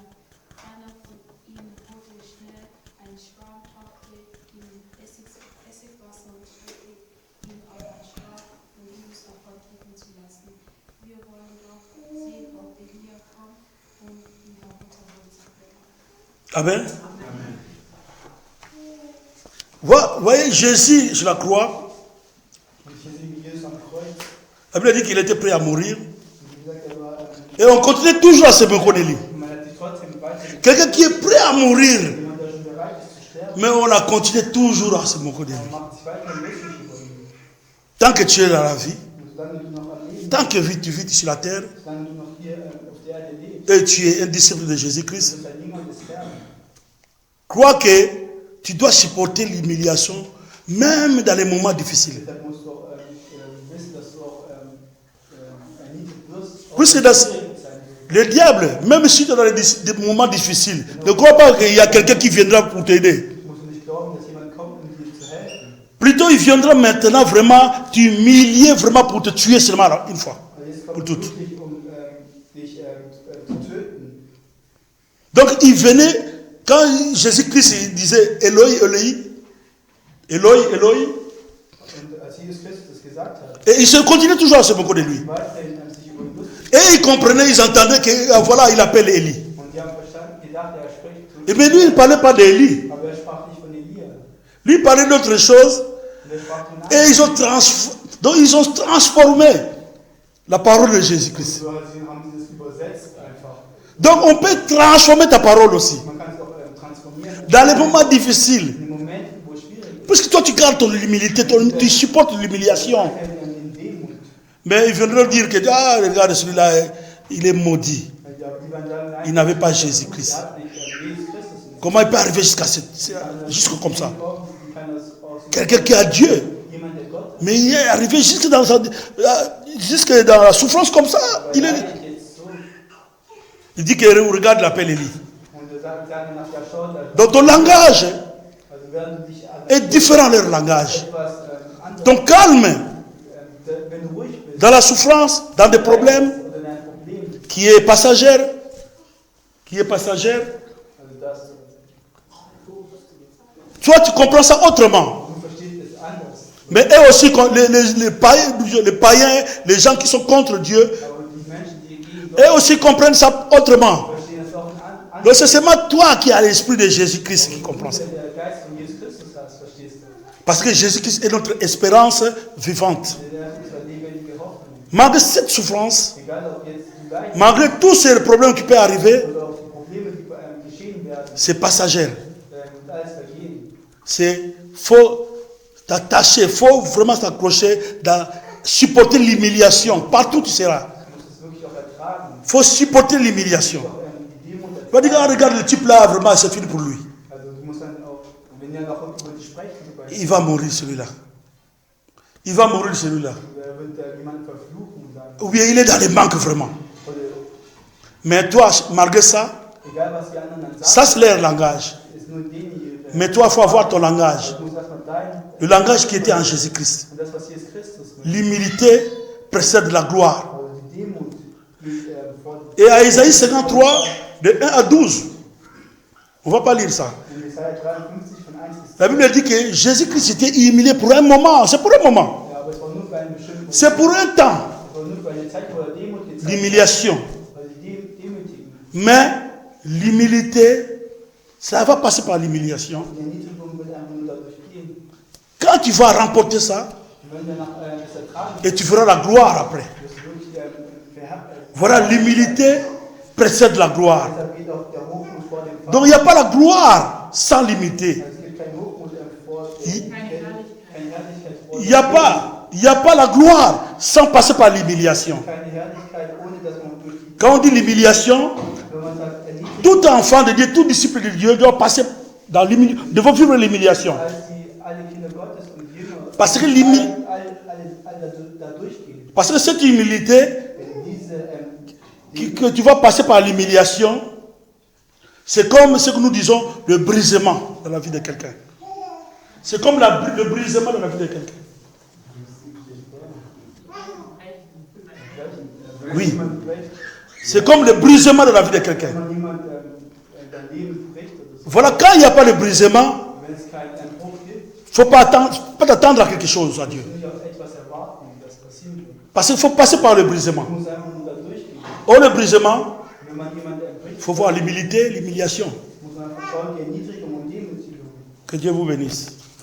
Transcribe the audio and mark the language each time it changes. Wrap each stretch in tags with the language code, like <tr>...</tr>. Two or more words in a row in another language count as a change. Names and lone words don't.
<de>Einer von ihnen holte schnell einen Schwamm, tauchte ihm Essigwasser und streckte ihn auf ein Stab, um Jesus davon trinken zu lassen. Wir wollen doch sehen, ob Elia kommt, um ihn herunterholen zu können. Amen.</de> <fr>Vous voyez Jésus sur la croix.</fr> <de>Und hier sehen wir Jesus am Kreuz.</de> <fr>La Bible dit qu'il était prêt à mourir.</fr> <de>Wie gesagt, er war</de> <fr>Et on continue toujours à se méconnaître.</fr> <de>man hat sich trotzdem weiter.</de> <fr>Quelqu'un qui est prêt à mourir.</fr> <de>Jemand, der schon bereit ist zu sterben,</de> <fr>Mais on a continué toujours à se méconnaître.</fr> <de>macht sich weiter lustig über ihn.</de> <fr>Tant que tu es dans la vie,</fr> <de>Und solange du noch am Leben</de> <fr>tant que tu vis sur la terre,</fr> <de>solange du noch hier auf der Erde lebst,</de> <fr>et tu es un disciple de Jésus-Christ,</fr> <de>du bist ein Jünger des Herrn.</de> <fr>crois que tu dois supporter l'humiliation, même dans les moments difficiles.</fr> <de>Deshalb musst du auch wissen, dass du auch erniedrigt wirst.</de> <fr>Oui, c'est dans le diable, même si tu es dans des moments difficiles, ne crois pas qu'il y a quelqu'un qui viendra pour t'aider.</fr> <de>Du musst nicht glauben, dass jemand kommt, um dir zu helfen.</de> <fr>Plutôt, il viendra maintenant vraiment t'humilier vraiment pour te tuer seulement une fois.</fr> <de>Aber jetzt</de> <fr>Pour</fr> <de>kommt</de> <fr>toutes.</fr> <de>es wirklich, um dich zu töten.</de> <fr>Donc, il venait, quand Jésus-Christ il disait</fr> <arc>Eloi, Eloi, Eloi, Eloi,</arc> <de>Und als Jesus Christus das gesagt hat,</de> <fr>et il se continuait toujours à se moquer de lui.</fr> <de>weiterhin sich über ihn lustig.</de> <fr>Et ils comprenaient, ils entendaient que voilà, il appelle Élie.</fr> <de>Und die haben verstanden, gedacht, er spricht zu</de> <fr>Et bien lui, il ne parlait pas d'Élie.</fr> <de>aber er sprach nicht von Elia.</de> <fr>Lui, il parlait d'autre chose.</fr> <de>Und er sprach von</de> <fr>Et donc, ils ont transformé la parole de Jésus-Christ.</fr> <de>So haben sie das übersetzt einfach.</de> <fr>Donc, on peut transformer ta parole aussi.</fr> <de>Man kann es auch transformieren.</de> <fr>Dans les moments difficiles.</fr> <de>In den Momenten, wo es schwierig ist.</de> <fr>Puisque toi, tu gardes ton humilité, tu supportes l'humiliation.</fr> <de>In Demut.</de> <fr>Mais ils viendront dire que, ah, regarde, celui-là, il est maudit.</fr> <de>Die werden sagen, nein,</de> <fr>Il n'avait pas Jésus-Christ.</fr> <de>er hat nicht Jesus Christus nicht.</de> <fr>Comment il peut arriver jusqu'à jusque comme ça?</fr> <de>Wie kann das aussehen?</de> <fr>Quelqu'un qui a Dieu.</fr> <de>Jemand, der Gott ist.</de> <fr>Mais il est arrivé jusque dans la souffrance comme ça.</fr> <de>Aber er leidet jetzt so.</de> <fr>Il dit que regarde l'appel Élie.</fr> <de>Und er sagt nach der Schau,</de> <fr>Donc ton langage</fr> <de>also werden dich</de> <fr>est différent de leur langage.</fr> <de>etwas anders.</de> <fr>Ton calme</fr> <de>Wenn du ruhig bist,</de> <fr>dans la souffrance, dans des problèmes,</fr> <de>oder in einem Problem,</de> <fr>qui est passagère,</fr> <de>also das,</de> <fr>toi tu comprends ça autrement.</fr> <de>du verstehst es anders.</de> <fr>Mais eux aussi, les païens, les gens qui sont contre Dieu,</fr> <de>Aber die Menschen, die gegen Gott</de> <fr>eux aussi comprennent ça autrement.</fr> <de>verstehen es auch anders.</de> <fr>Donc c'est seulement toi qui as l'esprit de Jésus-Christ qui comprend ça.</fr> <de>Der Geist von Jesus Christus hast, verstehst du.</de> <fr>Parce que Jésus-Christ est notre espérance vivante.</fr> <de>Der ist unsere lebendige Hoffnung.</de> <fr>Malgré cette souffrance,</fr> <de>Egal ob jetzt du leidest</de> <fr>malgré tous ces problèmes qui peuvent arriver,</fr> <de>oder auch die Probleme, die geschehen werden,</de> <fr>c'est passagère.</fr> <de>und alles vergehen.</de> <fr>C'est faut t'attacher, faut vraiment s'accrocher, supporter l'humiliation. Partout tu seras.</fr> <de>Du musst es wirklich auch ertragen.</de> <fr>Faut supporter l'humiliation.</fr> <de>Auch die Demut</de> <fr>Tu vas dire, ah, regarde le type là, vraiment, c'est fini pour lui.</fr> <de>Also du musst dann auch, wenn ihr noch über dich sprechen, zum Beispiel,</de> <fr>Il va mourir celui-là. Il va mourir celui-là.</fr> <de>wird jemand verfluchen und sagen,</de> <fr>Ou bien il est dans les manques vraiment.</fr> <de>oder</de> <fr>Mais toi, malgré ça,</fr> <de>egal was die anderen dann sagen,</de> <fr>Ça, c'est leur langage.</fr> <de>ist nur denen ihre.</de> <fr>Mais toi, il faut avoir ton langage.</fr> <de>Du musst erstmal dein,</de> <fr>Le langage qui était en Jésus-Christ.</fr> <de>und das, was Jesus Christus mit,</de> <fr>L'humilité précède la gloire.</fr> <de>also die Demut, geht vor.</de> <fr>Et à Isaïe 53, de 1 à 12, on ne va pas lire ça.</fr> <de>In Jesaja 53 von 1 bis 10.</de> <fr>La Bible dit que Jésus-Christ était humilié pour un moment. C'est pour un moment.</fr> <de>Ja, aber es war nur für einen bestimmten Moment.</de> <fr>C'est pour un temps.</fr> <de>Es war nur für eine Zeit, wo er Demut gezeigt hat.</de> <fr>L'humiliation.</fr> <de>Also die Demütigen.</de> <fr>Mais l'humilité, ça va passer par l'humiliation.</fr> <de>Die Erniedrigung wird einfach nur dadurch gehen.</de> <fr>Quand tu vas remporter ça,</fr> <de>Und wenn wir nach das ertragen,</de> <fr>et tu feras la gloire après.</fr> <de>wirst du wirklich</de> <fr>Voilà, l'humilité précède la gloire.</fr> <de>Deshalb geht auch der Hochmut vor dem Vater.</de> <fr>Donc il n'y a pas la gloire sans l'humilité.</fr> <de>Es gibt keinen Hochmut vor</de> <fr>Il-</fr> <de>keine Herrlichkeit vor</de> <fr>Il n'y a pas la gloire sans passer par l'humiliation.</fr> <de>keine Herrlichkeit, ohne dass man durch die,</de> <fr>Quand on dit l'humiliation,</fr> <de>wenn man sagt, erniedrigt,</de> <fr>tout enfant de Dieu, tout disciple de Dieu doit passer dans l'humiliation, devant vivre l'humiliation.</fr> <de>als die alle Kinder Gottes und Jünger</de> <fr>Parce que</fr> <de>alle da durchgehen.</de> <fr>Parce que cette humilité,</fr> <de>Wenn diese</de> <fr>que tu vas passer par l'humiliation, c'est comme ce que nous disons, le brisement dans la vie de quelqu'un. C'est comme le brisement dans la vie de quelqu'un. Oui. C'est comme le brisement dans la vie de quelqu'un.</fr> <de>Wenn jemand dein Leben bricht oder so,</de> <fr>Voilà, quand il n'y a pas de brisement,</fr> <de>wenn es keinen Bruch gibt,</de> <fr>il ne faut pas t'attendre à quelque chose à Dieu.</fr> <de>nicht auf etwas erwarten, das passieren wird.</de> <fr>Parce qu'il faut passer par le brisement.</fr> <de>Man muss einfach nur da durchgehen.</de> <fr>Or, le brisement,</fr> <de>Wenn man jemanden erbricht,</de> <fr>il faut voir l'humilité, l'humiliation.</fr> <de>muss man einfach schauen, die Erniedrigung und Demütigung.</de> <fr>Que Dieu vous bénisse.</fr>